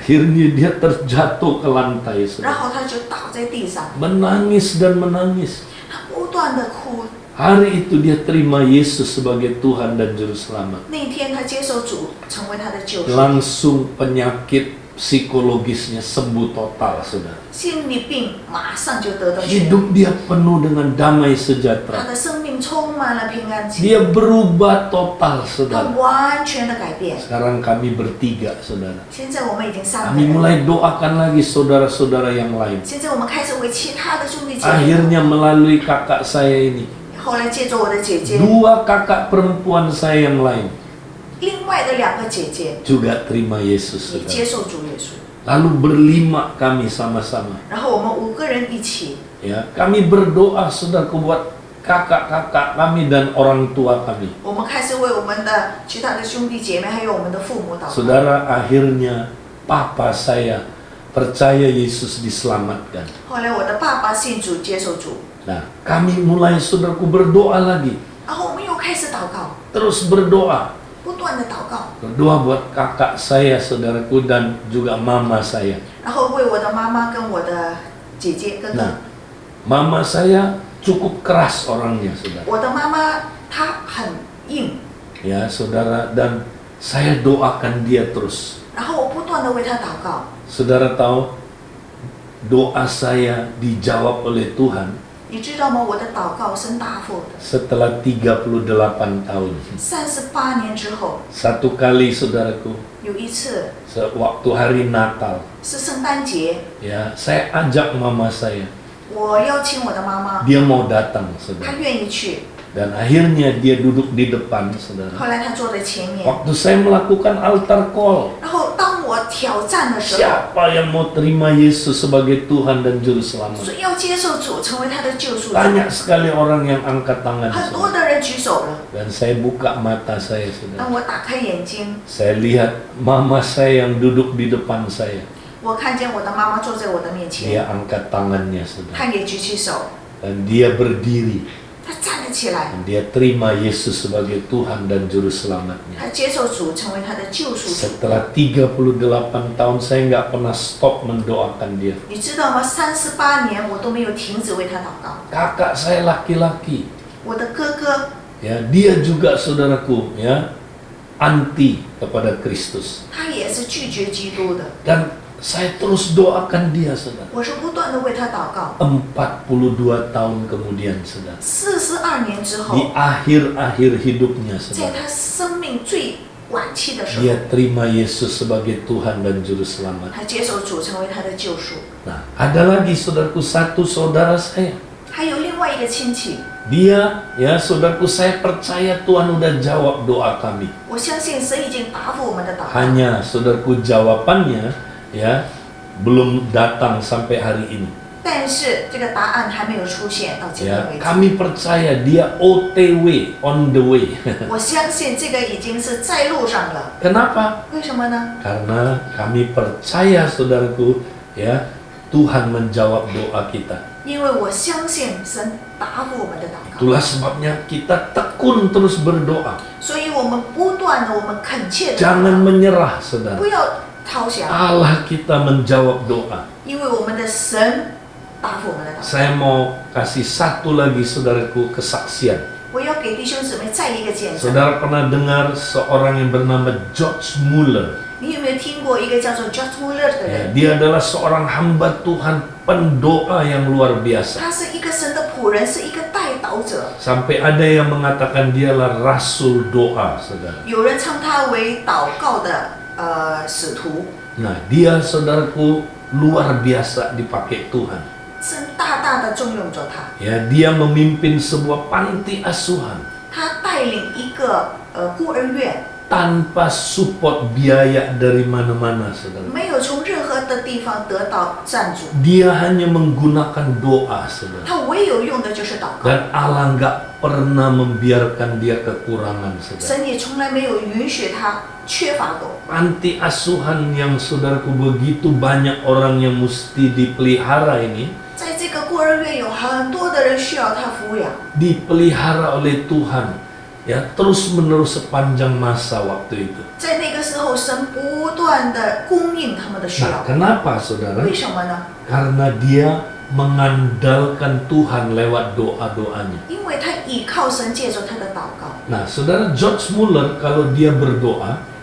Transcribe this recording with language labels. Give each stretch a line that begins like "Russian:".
Indonesian: Akhirnya dia terjatuh ke lantai
Chinese: 然
Indonesian: saudara.
Chinese: 后她就倒在地上，
Indonesian: Menangis dan menangis.
Chinese: 她不断的哭。
Indonesian: Hari itu dia terima Yesus sebagai Tuhan dan Juru Selamat.
Chinese: 那一天，她接受主成为她的救赎，
Indonesian: Langsung penyakit psikologisnya sembuh total saudara.
Chinese: 心理病马上就得到痊愈，
Indonesian: Hidup dia penuh dengan damai
Chinese: 她
Indonesian: sejahtera.
Chinese: 的生命充满了平安喜，
Indonesian: Dia berubah total saudara.
Chinese: 完全的改变。
Indonesian: Sekarang kami bertiga saudara.
Chinese: 现在我们已经3个
Indonesian: Kami
Chinese: 人，
Indonesian: mulai doakan lagi saudara-saudara yang lain.
Chinese: 现在我们开始为其他的兄弟姐妹，
Indonesian: Akhirnya melalui kakak saya ini,
Chinese: 后来借着我的姐姐，
Indonesian: dua kakak perempuan saya yang lain
Chinese: 另外的2个姐姐
Indonesian: juga terima Yesus
Chinese: 也接
Indonesian: saudara.
Chinese: 受主耶稣，
Indonesian: Lalu berlima kami sama-sama.
Chinese: 然后我们5个人一起，
Indonesian: Ya, kami berdoa saudaraku buat kakak-kakak kami dan orang tua kami.
Chinese: 我们开始为我们的其他的兄弟姐妹还有我们的父母祷告。
Indonesian: Saudara, akhirnya papa saya percaya Yesus diselamatkan.
Chinese: 后来我的爸爸信主接受主，
Indonesian: Nah, kami mulai saudaraku berdoa lagi.
Chinese: 然后我们又开始祷告，
Indonesian: Terus berdoa.
Chinese: 不断的祷告，
Indonesian: Berdoa buat kakak saya, saudaraku, dan juga mama saya.
Chinese: 然后为我的妈妈跟我的姐姐哥哥。
Indonesian: Nah, mama saya cukup keras orangnya, saudara.
Chinese: 我的妈妈她很硬，
Indonesian: Ya, saudara, dan saya doakan dia terus.
Chinese: 然后我不断的为她祷告。
Indonesian: Saudara tahu, doa saya dijawab oleh Tuhan
Chinese: 你知道吗？我的祷告神答复的。
Indonesian: setelah 38 tahun.
Chinese: 38年之后，
Indonesian: Satu kali, saudaraku,
Chinese: 有一次
Indonesian: waktu hari Natal,
Chinese: 是圣诞节，
Indonesian: ya, saya ajak mama saya.
Chinese: 我邀请我的妈妈，
Indonesian: Dia mau datang,
Chinese: 她
Indonesian: saudara.
Chinese: 愿意去。
Indonesian: Dan akhirnya dia duduk di depan, saudara.
Chinese: 后来她坐在前面，
Indonesian: Waktu saya melakukan altar call,
Chinese: 然后当我挑战的时候，
Indonesian: siapa yang mau terima Yesus sebagai Tuhan dan Juru Selamat?
Chinese: 谁要接受主成为他的救赎主？
Indonesian: Banyak sekali orang yang angkat tangan.
Chinese: 很
Indonesian: saudara.
Chinese: 多的人举手了。
Indonesian: Dan saya buka mata saya, saudara.
Chinese: 当我打开眼睛，
Indonesian: Saya lihat mama saya yang duduk di depan saya.
Chinese: 我看见我的妈妈坐在我的面
Indonesian: Dia
Chinese: 前，
Indonesian: angkat tangannya, saudara.
Chinese: 她也举起手，
Indonesian: Dan dia berdiri.
Chinese: 她站了起来，
Indonesian: Dan dia terima Yesus sebagai Tuhan dan Juru Selamatnya.
Chinese: 她接受主成为她的救赎主。
Indonesian: Setelah 38 tahun saya nggak pernah stop mendoakan dia.
Chinese: 你知道吗？38年我都没有停止为她祷告。
Indonesian: Kakak saya laki-laki,
Chinese: 我的哥哥，
Indonesian: ya, dia juga saudaraku, ya, anti kepada Kristus.
Chinese: 他也是拒绝基督的。
Indonesian: Dan saya terus doakan dia, saudara.
Chinese: 我是不断的为他祷告。
Indonesian: 42 tahun kemudian, saudara.
Chinese: 42年之
Indonesian: Di
Chinese: 后，
Indonesian: akhir-akhir hidupnya,
Chinese: 在
Indonesian: saudara.
Chinese: 他生命最晚期的时候，
Indonesian: Dia terima Yesus sebagai Tuhan dan Juru Selamat.
Chinese: 他接受主成为他的救赎。
Indonesian: Nah, ada lagi saudaraku, satu saudara saya.
Chinese: 还有另外一个亲戚，
Indonesian: Dia, ya saudaraku, saya percaya Tuhan udah jawab doa kami.
Chinese: 我相信神已经答复我们的祷告。
Indonesian: Hanya saudaraku jawabannya, ya, belum datang sampai hari ini.
Chinese: 但是这个答案还没有出现到今天
Indonesian: Ya,
Chinese: 为止。
Indonesian: kami percaya dia OTW,
English: on the way.
Chinese: 我相信这个已经是在路上了。
Indonesian: Kenapa?
Chinese: 为什么呢？
Indonesian: Karena kami percaya saudaraku, ya, Tuhan menjawab doa kita.
Chinese: 因为我相信神答复我们的祷告，
Indonesian: Itulah sebabnya kita tekun terus berdoa.
Chinese: 所以我们不断的，我们恳切的
Indonesian: Jangan menyerah, saudara.
Chinese: 不要投降，
Indonesian: Allah kita menjawab doa.
Chinese: 因为我们的神答复我们的祷告。
Indonesian: Saya mau kasih satu lagi saudaraku kesaksian.
Chinese: 我要给弟兄姊妹再一个见证。
Indonesian: Saudara pernah dengar seorang yang bernama George Muller?
Chinese: 你有没有听过一个叫做 George Muller 的
Indonesian: Ya,
Chinese: 人？
Indonesian: dia adalah seorang hamba Tuhan, pendoa yang luar biasa.
Chinese: 他是一个神的仆人，是一个代祷者。
Indonesian: Sampai ada yang mengatakan dialah rasul doa, saudara.
Chinese: 有人称他为祷告的使徒。
Indonesian: Nah, dia saudaraku luar biasa dipakai Tuhan.
Chinese: 神大大的重用着他，
Indonesian: Ya, dia memimpin sebuah panti asuhan
Chinese: 他带领一个孤儿院，
Indonesian: tanpa support biaya dari mana-mana, saudara.
Chinese: 没有从任何何的地方得到赞主，
Indonesian: Dia hanya menggunakan doa, saudara.
Chinese: 他唯有用的就是祷告。
Indonesian: Dan Allah nggak pernah membiarkan dia kekurangan, saudara.
Chinese: 神也从来没有允许他缺乏过。
Indonesian: Panti asuhan yang saudaraku begitu banyak orang yang mesti dipelihara ini,
Chinese: 在这个孤儿院有很多的人需要他抚养，
Indonesian: dipelihara oleh Tuhan, ya terus menerus sepanjang masa waktu itu.
Chinese: 在那个时候，神不断的供应他们的需
Indonesian: Nah,
Chinese: 要。
Indonesian: kenapa, saudara?
Chinese: 为什么呢？
Indonesian: Karena dia mengandalkan Tuhan lewat doa-doanya.
Chinese: 因为他倚靠神，借着他的祷告。
Indonesian: Nah, saudara, George Muller kalau dia berdoa,